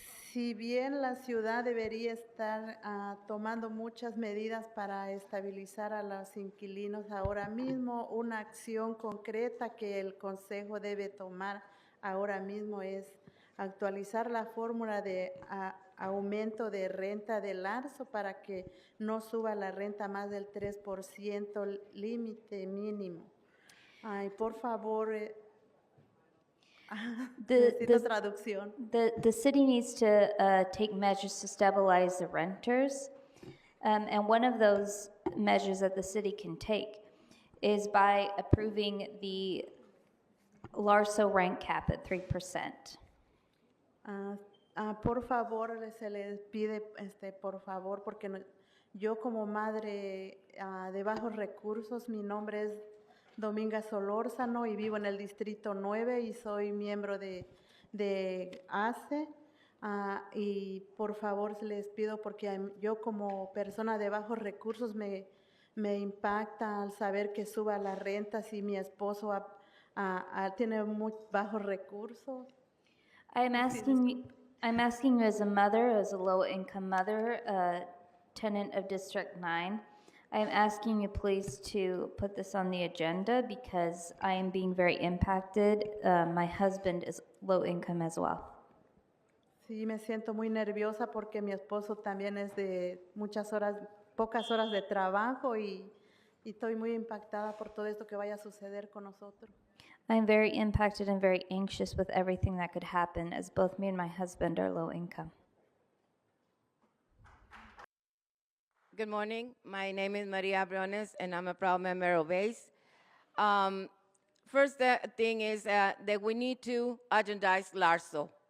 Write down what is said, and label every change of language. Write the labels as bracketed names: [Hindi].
[Spanish] Si bien la ciudad debería estar tomando muchas medidas para estabilizar a los inquilinos ahora mismo, una acción concreta que el Consejo debe tomar ahora mismo es actualizar la fórmula de aumento de renta del ARSO para que no suba la renta más del 3% límite mínimo. Ay, por favor. Necesito traducción. [English] The city needs to take measures to stabilize the renters. And one of those measures that the city can take is by approving the LARSO rent cap at 3%. [Spanish] Por favor, se les pide, por favor, porque yo como madre de bajos recursos, mi nombre es Dominga Solórzano y vivo en el Distrito 9 y soy miembro de ACE. Y por favor les pido porque yo como persona de bajos recursos me impacta al saber que suba la renta si mi esposo tiene muy bajos recursos. [English] I'm asking you as a mother, as a low-income mother, tenant of District 9, I'm asking you please to put this on the agenda because I am being very impacted. My husband is low income as well. [Spanish] Sí, me siento muy nerviosa porque mi esposo también es de pocas horas de trabajo y estoy muy impactada por todo esto que vaya a suceder con nosotros. [English] I'm very impacted and very anxious with everything that could happen as both me and my husband are low income. Good morning. My name is Maria Briones, and I'm a proud member of ACE. First thing is that we need to agendize LARSO.